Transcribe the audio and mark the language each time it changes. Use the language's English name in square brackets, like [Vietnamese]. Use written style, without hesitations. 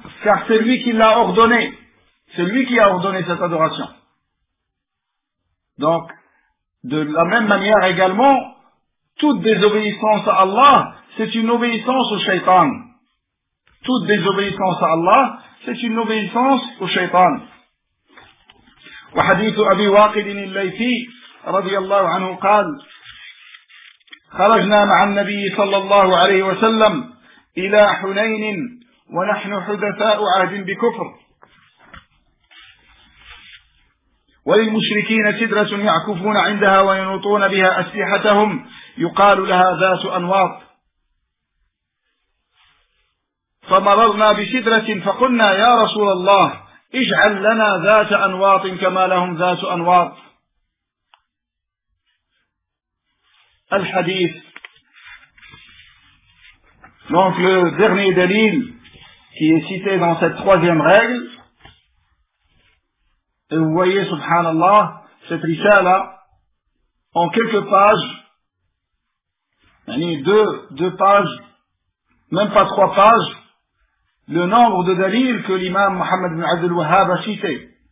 [French] Car c'est lui qui l'a ordonné. C'est lui qui a ordonné cette adoration. Donc, de la même manière également, toute désobéissance à Allah, c'est une obéissance au shaitan. Toute désobéissance à Allah, c'est une obéissance au shaitan. [Arabic] وحديث أبي واقد الليثي رضي الله عنه قال خرجنا مع النبي صلى الله عليه وسلم إلى حنين ونحن حدثاء عهد بكفر وللمشركين سدرة يعكفون عندها وينوطون بها أسلحتهم يقال لها ذات أنواط فمررنا بسدرة فقلنا يا رسول الله اجعل لنا ذات أنواط كما لهم ذات أنواط [French] الحديث donc le dernier dalil qui est cité dans cette troisième règle et vous voyez subhanallah cette risala en quelques pages deux pages même pas trois pages le nombre de dalils que l'imam Mohammed ibn Abdul Wahhab a cité.